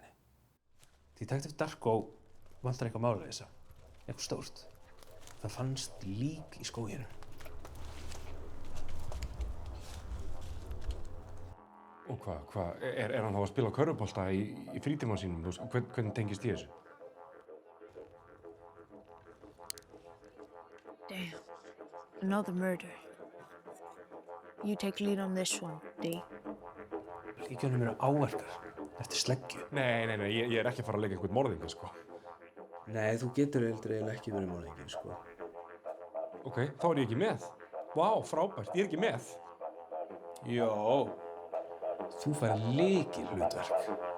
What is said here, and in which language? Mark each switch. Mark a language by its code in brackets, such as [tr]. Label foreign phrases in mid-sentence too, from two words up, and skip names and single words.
[is] Detective Darko vantar eitthvað mála þessa. Eitthvað stórt. Það fannst lík í skóginum. Og hvað? Er hann þá að spila körfubolta í frítíma sínum? Hvernig tengist ég þessu? [en] Damn. Another murder. You take lead on this one, D. [is] Líkjónum eru áverkar eftir sleggju. Nei, ég er ekki að fara að leika einhvern morðingi, sko. Nei, þú getur eiginlega ekki verið morðingi, sko. Ok, þá er ég ekki með. Vá, frábært, ég er ekki með. Jó, þú fær lykilhlutverk.